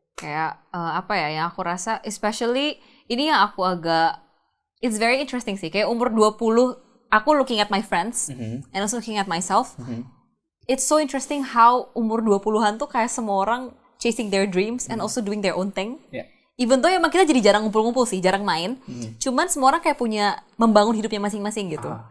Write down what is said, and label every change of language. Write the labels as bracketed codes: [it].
[id] Kayak apa ya yang aku rasa, especially ini yang aku agak, [en] it's very interesting [id] sih. Kayak umur 20, aku [en] looking at my friends and also looking at myself. It's so interesting how [id] umur 20-an tuh kayak semua orang [en] chasing their dreams and also doing their own thing. Yeah. Even though [id] emang kita jadi jarang ngumpul-ngumpul sih, jarang main. Cuman semua orang kayak punya membangun hidupnya masing-masing gitu.